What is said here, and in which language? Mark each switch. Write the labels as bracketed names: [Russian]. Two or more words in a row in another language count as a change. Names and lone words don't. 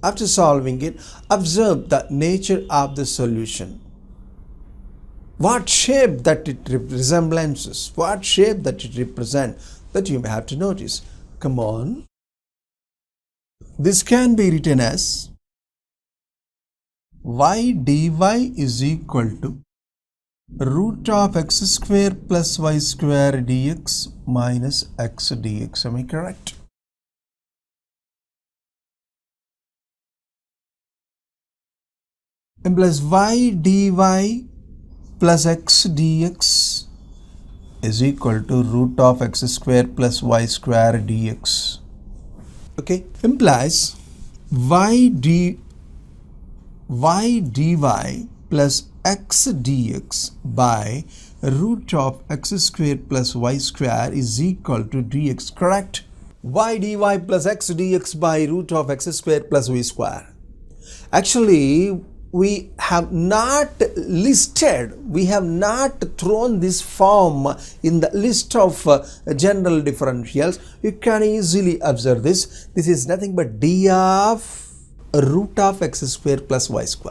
[English] After solving it, observe the nature of the solution. What shape that it resemblances, what shape that it represents, that you may have to notice. Come on. This can be written as y dy is equal to root of x square plus y square dx minus x dx. Am I correct? Implies y dy plus x dx is equal to root of x square plus y square dx. Okay, implies y dy plus x dx by root of x square plus y square is equal to dx, correct? Y dy plus x dx by root of x square plus y square. Actually, we have not listed, we have not thrown this form in the list of general differentials. You can easily observe this. This is nothing but d of root of x square plus y square.